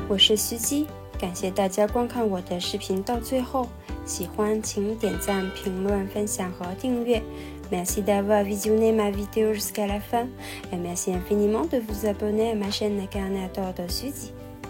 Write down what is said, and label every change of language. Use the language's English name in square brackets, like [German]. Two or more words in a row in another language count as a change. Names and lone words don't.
[Chinese] 是徐姬，感谢大家观看我的视频到最后，喜欢请点赞、评论、分享和订阅。 [French] Merci d'avoir visionné ma vidéo jusqu'à la fin et merci infiniment de vous abonner à ma chaîne Incarnator de Suzy.